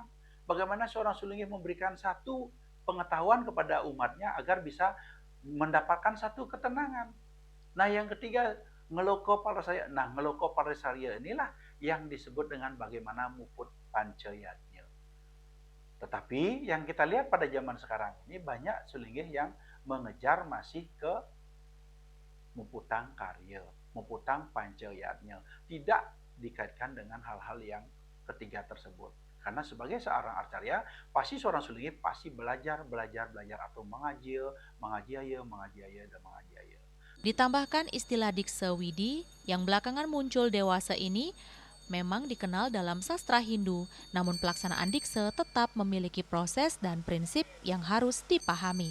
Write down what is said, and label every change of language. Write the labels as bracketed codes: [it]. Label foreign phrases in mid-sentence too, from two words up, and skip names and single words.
[id] Bagaimana seorang sulinggih memberikan satu pengetahuan kepada umatnya agar bisa mendapatkan satu ketenangan. Nah, yang ketiga, ngeloko parasarya. Nah, ngeloko parasarya inilah yang disebut dengan bagaimana muput pancayatnya. Tetapi yang kita lihat pada zaman sekarang ini banyak sulinggih yang mengejar masih ke [ban] muputang karya, muputang pancayatnya. [id] Tidak dikaitkan dengan hal-hal yang ketiga tersebut. Karena sebagai seorang acarya, pasti seorang sulinggih pasti belajar atau mengaji, dan mengaji. Ditambahkan istilah dikse widi yang belakangan muncul dewasa ini memang dikenal dalam sastra Hindu, namun pelaksanaan dikse tetap memiliki proses dan prinsip yang harus dipahami.